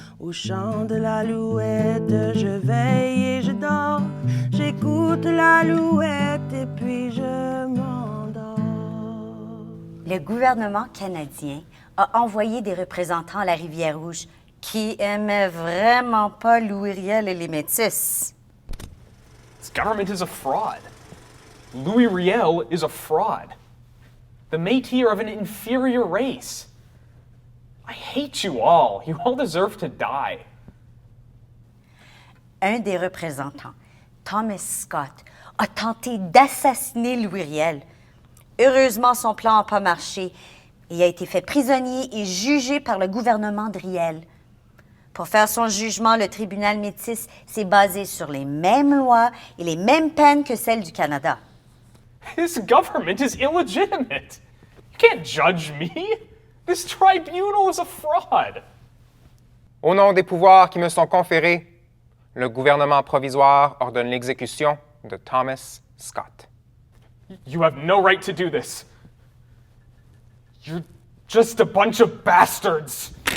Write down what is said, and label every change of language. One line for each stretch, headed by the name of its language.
French: Au chant de l'alouette, je veille et je dors. J'écoute l'alouette et puis je m'endors. Le gouvernement canadien a envoyé des représentants à la Rivière-Rouge qui aimaient vraiment pas Louis Riel et les Métis.
English: This government is a fraud. Louis Riel is a fraud. The Métis are of an inferior race. I hate you all. You all deserve to die.
French: Un des représentants, Thomas Scott, a tenté d'assassiner Louis Riel. Heureusement, son plan n'a pas marché et il a été fait prisonnier et jugé par le gouvernement de Riel. Pour faire son jugement, le tribunal métis s'est basé sur les mêmes lois et les mêmes peines que celles du Canada.
English: This government is illegitimate. You can't judge me. This tribunal is a fraud.
French: Au nom des pouvoirs qui me sont conférés, le gouvernement provisoire ordonne l'exécution de Thomas Scott.
English: You have no right to do this. You're just a bunch of bastards.